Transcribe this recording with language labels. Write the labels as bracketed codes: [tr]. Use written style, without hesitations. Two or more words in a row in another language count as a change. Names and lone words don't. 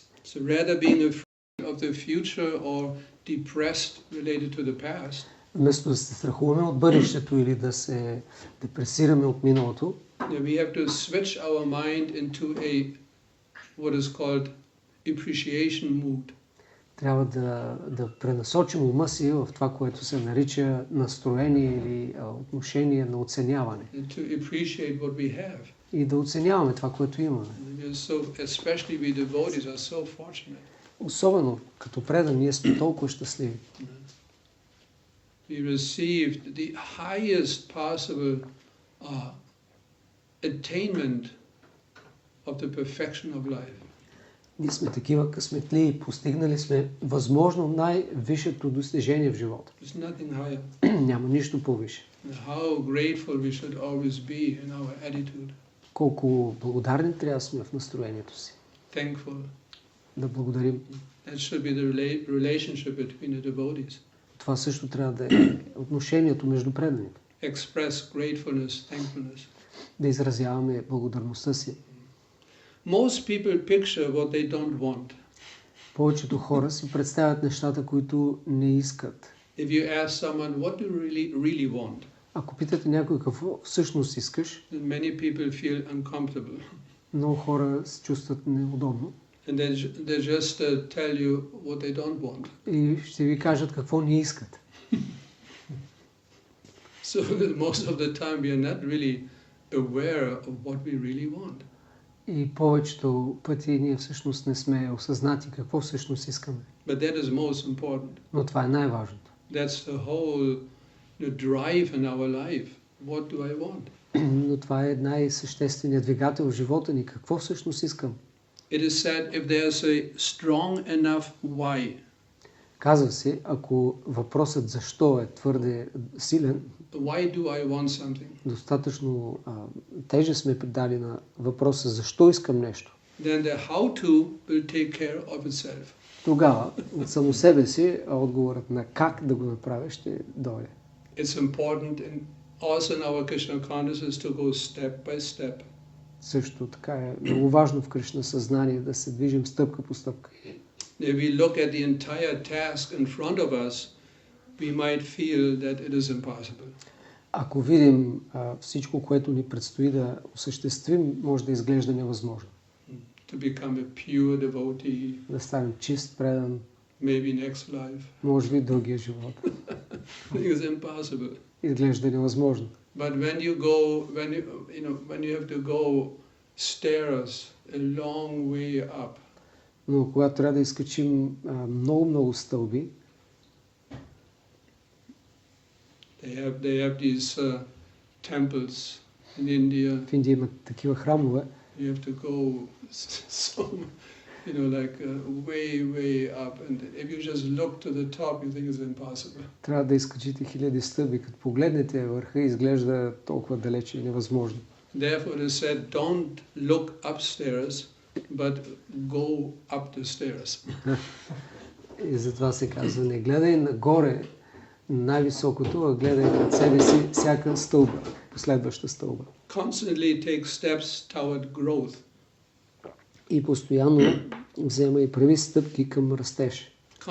[en] So rather being afraid of the future or depressed related to the past, [bg] Вместо да се страхуваме от бъдещето или да се депресираме от миналото, [en] we have to switch our mind into what is called appreciation mood. [bg] трябва да пренасочим ума си в това, което се нарича настроение или отношение на оценяване. [en] And to appreciate what we have. [bg] И да оценяваме това, което имаме. [en] Especially we devotees are so fortunate. [bg] Особено като предан, ние сме толкова щастливи. [en] We received the highest possible attainment of the perfection of life. [bg] Ние сме такива късметли, постигнали сме възможно най-висшето достижение в живота. [en] There's nothing higher. [bg] Няма нищо по-висше. [en] How grateful we should always be in our attitude. [bg] Колко благодарни трябва да сме в настроението си. [en] Thankful. [bg] Да благодарим. [en] That should be the relationship between the devotees. [bg] Това също трябва да е отношението между преданите. [en] Express gratefulness, thankfulness. [bg] Да изразяваме благодарността си. [en] Most people picture what they don't want. [bg] Повечето хора си представят нещата, които не искат. [en] If you ask someone what do you really want, [bg] Ако питате някой какво всъщност искаш, [en] then many people feel uncomfortable. [bg] много хора се чувстват неудобно. [en] And they just tell you what they don't want. [bg] И ще ви кажат какво не искат. [en] So most of the time we are not really aware of what we really want. [bg] И повечето пъти ние всъщност не сме осъзнати какво всъщност искаме. [en] But that is most important. [bg] Но това е най-важното. [en] That's the whole drive in our life. What do I want? [bg] Но това е най-същественият двигател в живота ни. Какво всъщност искам? [en] It is said if there's a strong enough why, [bg] Казва се, ако въпросът защо е твърде силен, [en] why do I want something? [bg] достатъчно тежест сме придали на въпроса защо искам нещо, [en] Then the how to will take care of itself. [bg] тогава от само себе си отговорът на как да го направя ще дойде. [en] It's important also in our Krishna consciousness to go step by step. [bg] Също така е много важно в Кришна съзнание да се движим стъпка по стъпка. [en] If we look at the entire task in front of us, we might feel that it is impossible. [bg] Ако видим всичко, което ни предстои да осъществим, може да изглежда невъзможно. [en] To become a pure devotee, [bg] Да станем чист, предан, [en] maybe next life. [bg] може би другия живот. [en] It is impossible. [bg] Изглежда невъзможно. [en] But when you go, when you have to go stairs a long way up, [bg] Но когато трябва да изкачим много стълби, [en] they have these temples in India. [bg] в Индия имат такива храмове, [en] You have to go so, way up, and if you just look to the top, you think it's impossible. [bg] трябва да изкачите хиляди стълби. Като погледнете върха, изглежда толкова далече и невъзможно. [en] Therefore, it is said, don't look upstairs, but go up the stairs. [bg] И затова се казва, не гледай нагоре, най-високото, а гледай пред себе си всяка стълба, последваща стълба. [en] Constantly take steps toward growth. [bg] И постоянно взема и прави стъпки към растеж.